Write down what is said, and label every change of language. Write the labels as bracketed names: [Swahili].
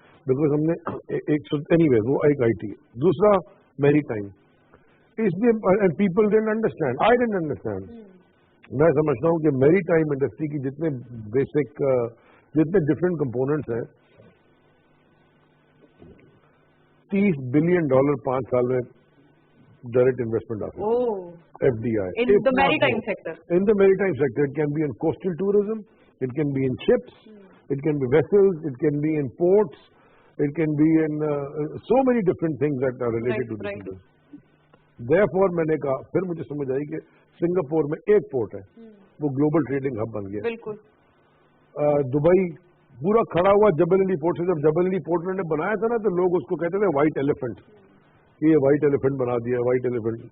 [Urdu] Because ہم نے any ویز وہ ایک آئی ٹی. دوسرا میری ٹائم, اس لیے [English] People don't understand, I don't understand. [Urdu] میں سمجھتا ہوں کہ میری ٹائم انڈسٹری کی جتنے بیسک جتنے ڈفرینٹ کمپوننٹس ہیں, $30 بلین 5 سال میں ڈائریکٹ انویسٹمنٹ آ سکتی ہے. [English] FDI in the maritime sector. In the maritime sector, it can be in coastal tourism, it can be in ships, it can be vessels, it can be in ports, it can be in so many different things that are related to this industry. [Urdu] Therefore میں نے کہا, پھر مجھے سمجھ آئی کہ Singapore میں ایک port ہے, وہ گلوبل ٹریڈنگ ہب بن گیا. بالکل. دبئی پورا کھڑا ہوا جبل علی پورٹ سے. جب جبل علی پورٹ نے بنایا تھا نا تو لوگ اس کو کہتے تھے وائٹ ایلیفنٹ, یہ وائٹ ایلیفنٹ بنا دیا, وائٹ ایلیفنٹ.